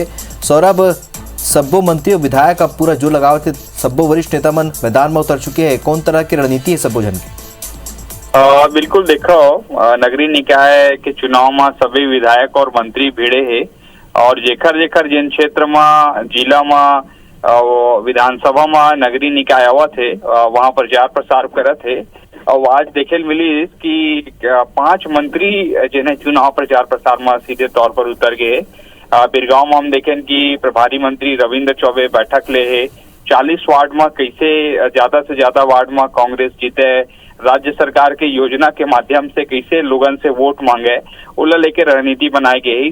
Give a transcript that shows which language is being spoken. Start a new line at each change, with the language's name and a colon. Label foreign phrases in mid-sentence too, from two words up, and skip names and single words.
Chhattisgarhi: सौरभ, सब्बो मंत्री और विधायक अब पूरा जोर लगावत थे, सब्बो वरिष्ठ नेता मन मैदान में उतर चुके हैं। कौन तरह की रणनीति है सब्बो जन की? बिल्कुल देखो, नगरीय निकाय के चुनाव में सभी विधायक और मंत्री भिड़े है और जेखर जेखर जिन क्षेत्र में जिला में विधानसभा में नगरीय निकाय आवत है वहाँ प्रचार प्रसार करत है। और आज देखे मिली कि 5 मंत्री जिन्हें चुनाव प्रचार प्रसार में सीधे तौर पर उतर गए। बिरगांव में हम देखें कि प्रभारी मंत्री रविंद्र चौबे बैठक ले है। 40 वार्ड में कैसे ज्यादा से ज्यादा वार्ड में कांग्रेस जीते, राज्य सरकार के योजना के माध्यम से कैसे लोगन से वोट मांगे, उला लेके रणनीति बनाई गई।